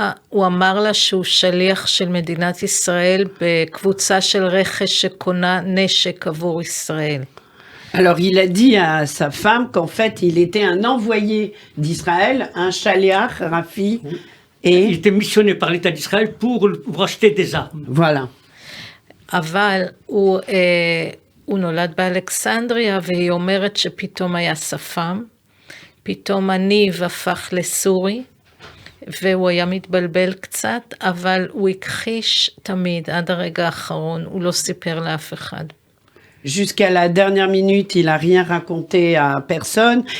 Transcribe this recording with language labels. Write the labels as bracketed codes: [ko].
[he] הוא אמר לה שהוא שליח של מדינת ישראל בקבוצה של רכש שקונה נשק עבור ישראל. [fr] Alors, il a dit à sa femme qu'en fait, il était un envoyé d'Israël, un shaliach, Rafi, et... Il était missionné par l'État d'Israël pour acheter des armes. Voilà. [he] אבל הוא נולד באלכסנדריה, והיא אומרת שפתאום היה שפם, פתאום הניב הפך לסורי, והוא היה מתבלבל קצת, אבל הוא הכחיש תמיד, עד הרגע האחרון, הוא לא סיפר לאף אחד. [fr] Jusqu'à la dernière minute, il a rien raconté à personne.